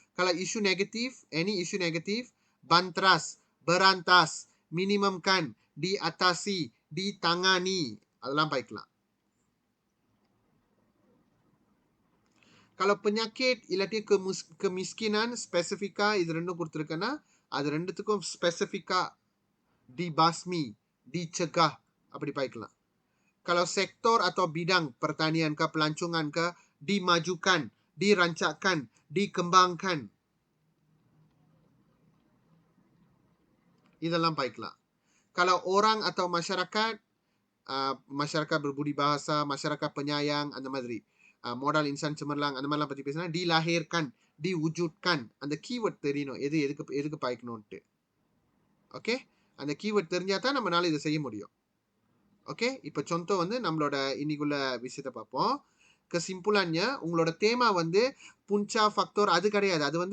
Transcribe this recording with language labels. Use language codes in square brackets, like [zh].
[ms] Kalau isu negatif, any isu negatif, bantras, berantas, minimumkan, diatasi, ditangani, [ta] அதெல்லாம் பாய்க்கலாம். Kalau penyakit இல்லாட்டி kemiskinan, spesifika இது ரெண்டும் கொடுத்துருக்கேன்னா அது ரெண்டுத்துக்கும் spesifika [ms] dibasmi, dicegah [ta] அப்படி பாய்க்கலாம். [ms] Kalau sektor atau bidang pertanian ke, pelancongan ke, dimajukan, dirancangkan, dikembangkan, [ta] இதெல்லாம் பாய்க்கலாம். [ms] Kalau orang atau masyarakat, masyarakat berbudi bahasa, masyarakat penyayang, அந்த மாதிரி modal insan cemerlang, அந்த மாதிரிலாம் பற்றி பேசினா dilahirkan, diwujudkan, [ta] அந்த keyword தெரியணும், எதுக்கு பாய்க்கணும்ட்டு. ஓகே, அந்த keyword தெரிஞ்சா தான் நம்மளால இதை செய்ய முடியும். ஓகே, இப்போ contoh வந்து நம்மளோட இன்னைக்குள்ள விஷயத்தை பார்ப்போம். Kesimpulannya உங்களோட தேமா வந்து punca faktor அது கிடையாது.